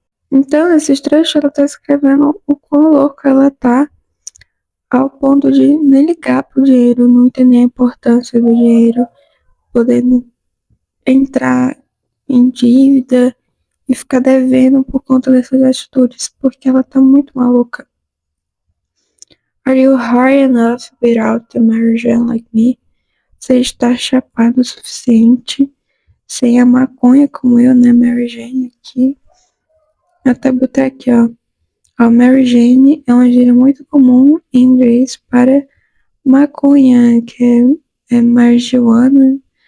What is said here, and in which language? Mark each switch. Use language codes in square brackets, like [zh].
[pt] Então, nesses trechos, ela tá escrevendo o quão louca ela tá, ao ponto de nem ligar pro dinheiro, não entender a importância do dinheiro, podendo entrar em dívida e ficar devendo por conta dessas atitudes, porque ela tá muito maluca. [en] Are you high enough without the marijuana like me? [pt] Você está chapado o suficiente sem a maconha como eu, né, Mary Jane aqui. Até botei aqui, ó. A Mary Jane é uma gíria muito comum em inglês para maconha, que é marijuana.